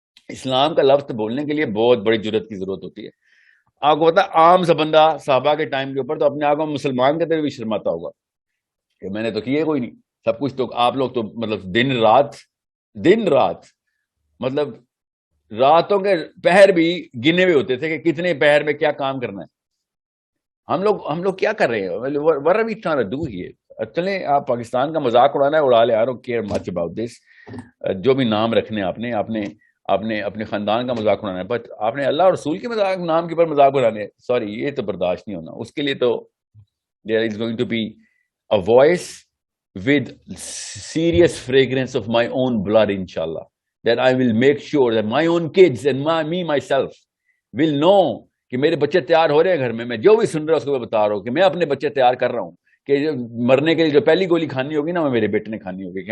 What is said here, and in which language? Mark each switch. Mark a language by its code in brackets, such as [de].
[ur] اسلام کا لفظ بولنے کے لیے بہت بڑی جرت کی ضرورت ہوتی ہے. آپ کو پتا عام سا بندہ صحابہ کے ٹائم کے اوپر تو اپنے آپ کو مسلمان کے طرف بھی شرماتا ہوگا کہ میں نے تو کیے کوئی نہیں, سب کچھ تو آپ لوگ تو مطلب دن رات مطلب راتوں کے پہر بھی گنے ہوئے ہوتے تھے کہ کتنے پہر میں کیا کام کرنا ہے. ہم لوگ کیا کر رہے ہیں, [en] what are we trying to do here? [ur] چلیں آپ پاکستان کا مذاق اڑانا ہے اڑا لے, [en] I don't care much about this. [ur] جو بھی نام رکھنے اپنے خاندان کا مذاق اڑانا ہے, بٹ آپ نے اللہ اور رسول کے نام کے اوپر مذاق اڑانے, سوری یہ تو برداشت نہیں ہونا. اس کے لیے تو [en] there is going to be a voice with serious fragrance of my own blood, inshallah, that I will make sure that my own kids and me myself will know [ur] کہ میرے بچے تیار ہو رہے ہیں گھر میں جو بھی سن رہا ہے اس کو میں بتا رہا ہوں کہ میں اپنے بچے تیار کر رہا ہوں کہ مرنے کے لیے جو پہلی گولی کھانی ہوگی نا وہ میرے بیٹے نے کھانی ہوگی.